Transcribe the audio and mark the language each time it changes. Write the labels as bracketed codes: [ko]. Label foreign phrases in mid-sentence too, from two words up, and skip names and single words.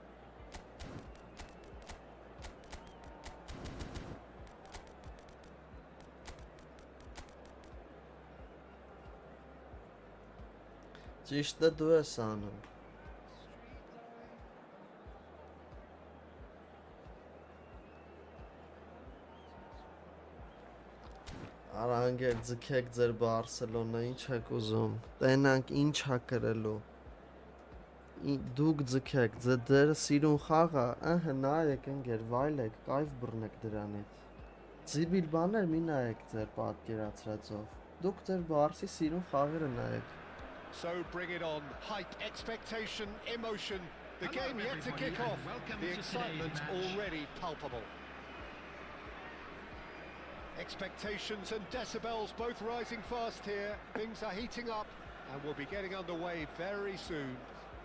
[hy] Ճիշտ է դու ես անում։ Արա անգեր ձգեք ձեր Բարսելոնա, ինչ եք ուզում։ Տենանք ինչ ա կրելու։ Դուք ձգեք, ձեր սիրուն խաղը, ըհը նայեք ընկեր, վայլեք, կայֆ բռնեք դրանից։ Ձիբիլ բաներ մի նայեք ձեր պատկերացրածով։ Դուք ձեր Բարսի սիրուն խաղերը նայեք։ [en] So bring it on. Hype, expectation, emotion. The game yet to kick off. The excitement already palpable. Expectations and decibels both rising fast here. Things are heating up and we'll be getting underway very soon.